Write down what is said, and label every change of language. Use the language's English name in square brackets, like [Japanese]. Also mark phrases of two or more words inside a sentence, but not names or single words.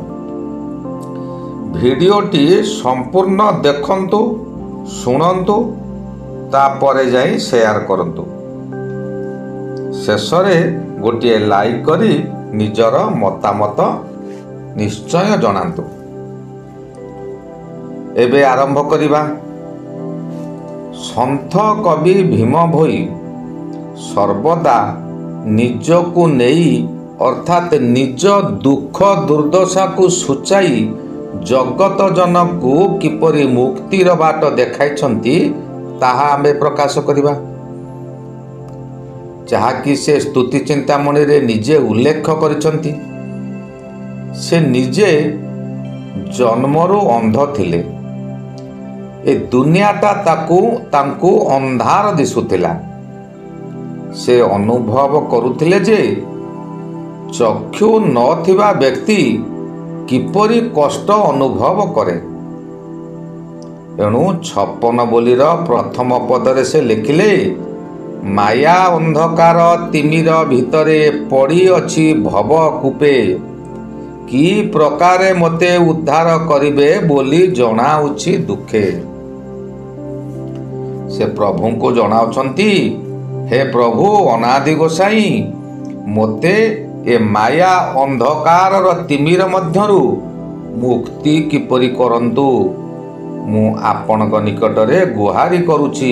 [Odia] ଭିଡିଓଟି ସମ୍ପୂର୍ଣ୍ଣ ଦେଖନ୍ତୁ, ଶୁଣନ୍ତୁ, ତାପରେ ଯାଇ ସେୟାର କରନ୍ତୁ। ଶେଷରେ ଗୋଟିଏ ଲାଇକ କରି ନିଜର ମତାମତ ନିଶ୍ଚୟ ଜଣାନ୍ତୁ। ଏବେ ଆରମ୍ଭ କରିବା। ସନ୍ଥ କବି ଭୀମ ଭୋଇ ସର୍ବଦା ନିଜକୁ ନେଇ ଅର୍ଥାତ ନିଜ ଦୁଃଖ ଦୁର୍ଦ୍ଦଶା କୁ ସୂଚାଇ ଜଗତ ଜନଙ୍କୁ କିପରି ମୁକ୍ତିର ବାଟ ଦେଖାଉଛନ୍ତି ତାହା ଆମେ ପ୍ରକାଶ କରିବା। ଯାହା କି ସେ ସ୍ତୁତି ଚିନ୍ତାମଣି ରେ ନିଜେ ଉଲ୍ଲେଖ କରିଛନ୍ତି। ସେ ନିଜେ ଜନ୍ମରୁ ଅନ୍ଧ ଥିଲେ। ଏ ଦୁନିଆଟା ତାଙ୍କୁ ଅନ୍ଧାର ଦିଶୁଥିଲା। ସେ ଅନୁଭବ କରୁଥିଲେ ଯେ ଚକ୍ଷୁ ନଥିବା ବ୍ୟକ୍ତି କିପରି କଷ୍ଟ ଅନୁଭବ କରେ। ଏଣୁ 56 ବୋଲିର ପ୍ରଥମ ପଦରେ ସେ ଲେଖିଲେ, ମାୟା ଅନ୍ଧକାର ତିମିର ଭିତରେ ପଡ଼ି ଅଛି ଭବ କୂପେ, କି ପ୍ରକାରେ ମତେ ଉଦ୍ଧାର କରିବେ ବୋଲି ଜଣାଉଛି ଦୁଃଖେ। ସେ ପ୍ରଭୁ କୁ ଜଣାଉଛନ୍ତି, ହେ ପ୍ରଭୁ ଅନାଦି ଗୋସାଇଁ ମତେ ଏ ମାୟା ଅନ୍ଧକାର ତିମିର ମଧ୍ୟରୁ ମୁକ୍ତି କିପରି କରନ୍ତୁ ମୁଁ ଆପଣଙ୍କ ନିକଟରେ ଗୁହାରି କରୁଛି।